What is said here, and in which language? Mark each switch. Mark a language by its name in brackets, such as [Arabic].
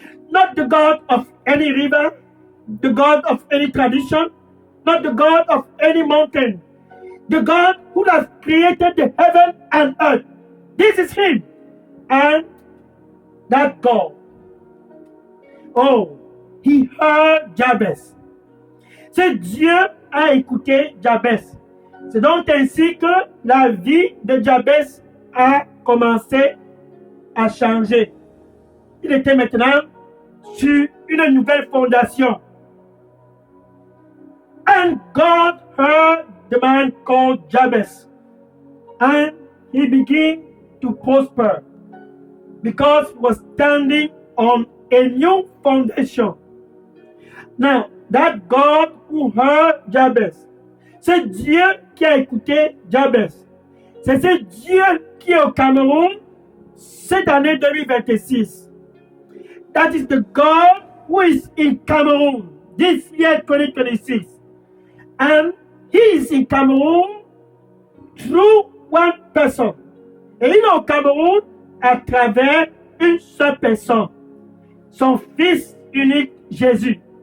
[English] not the God of any river, the God of any tradition, not the God of any mountain, the God who has created the heaven and earth. This is Him. And that God, oh, He heard Jabez. [French] C'est Dieu a écouté Jabez. C'est donc ainsi que la vie de Jabez a commencé à changer. Il était maintenant sur une nouvelle fondation. [English] And God heard the man called Jabez, and he began to prosper because he was standing on a new foundation. Now, that God who heard Jabez, [French] c'est Dieu qui a écouté Jabez. C'est ce Dieu qui est au Cameroun cette année 2026. [English] That is the God who is in Cameroon this year 2026. And He is in Cameroon through one person. [French] Et il est au Cameroun à travers une seule personne, son Fils unique Jésus.